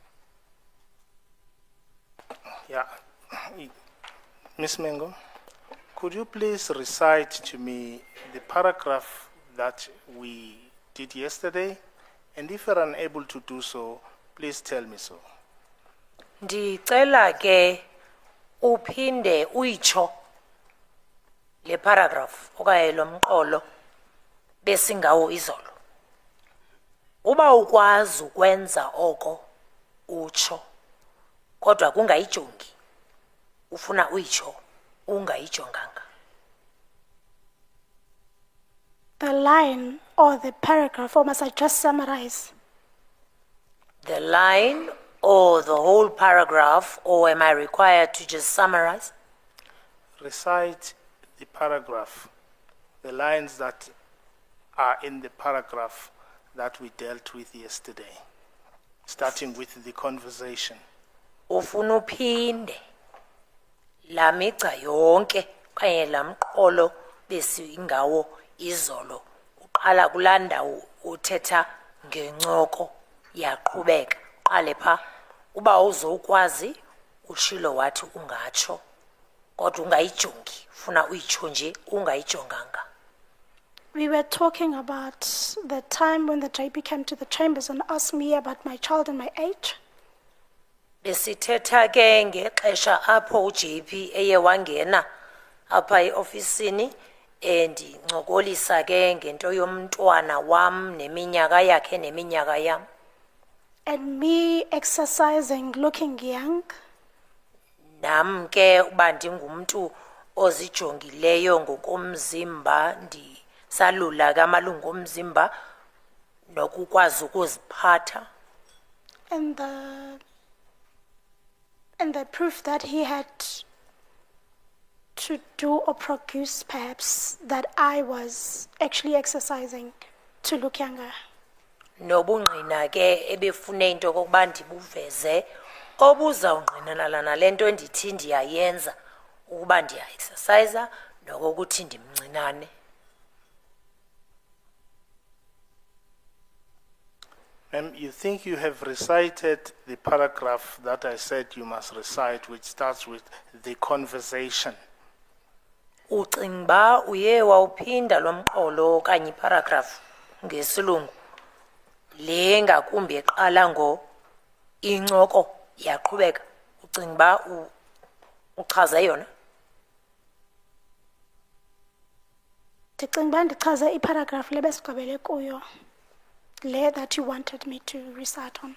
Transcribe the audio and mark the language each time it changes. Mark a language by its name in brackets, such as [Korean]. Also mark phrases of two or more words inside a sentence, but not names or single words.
[English] Yeah. Ms. Mbenenge, could you please recite to me the paragraph that we did yesterday? And if you're unable to do so, please tell me so. [Xhosa] ndicela ke uphinde uyitsho le paragraph okanye lo mqolo besingawo izolo. Uba ukwazi ukwenza oko utsho kodwa kungayijongi ufuna uyitsho ungayijonganga. [English] The line or the paragraph, or must I just summarize? The line or the whole paragraph, or am I required to just summarize? Recite the paragraph, the lines that are in the paragraph that we dealt with yesterday, starting with the conversation. [Xhosa] Ufuna uphinde la migca yonke kanye la mqolo besingawo izolo uqala kulandawo uthetha ngencoko yaqhubeka qale pha uba uzokwazi ushilo wathi ungatsho kodwa ungayijongi funa uyitsho nje ungayijonganga. [English] We were talking about the time when the JP came to the chambers and asked me about my child and my age. [Xhosa] Besithetha ke ngexesha apho uJP eye wangena apha eofisini ndincokolisa ke ngento yomntwana wam neminyaka yakhe neminyaka yam. [English] And me exercising, looking young. [Xhosa] nam ke uba ndingumntu ozijongileyo ngokomzimba ndisalula kamalungu omzimba nokukwazi ukuziphatha [English] And the proof that he had to do or produce perhaps that I was actually exercising to look younger. [Xhosa] nobungqina ke ebefune into kokuba ndibuveze obuzawungqinelana nale nto endithi ndiyayenza ukuba ndiya-exercisa nokokuthi ndimncinane. [English] Ma'am, you think you have recited the paragraph that I said you must recite, which starts with the conversation. [Xhosa] Ucinga uba uye wawuphinda lo mqolo okanye iparagraph ngesilungu le ngakumbi eqala incoko yaqhubeka ucinga uba uchaze yona? Ndicinga uba ndichaze iparagraph le besigqibele kuyo, le [English] that you wanted me to recite on.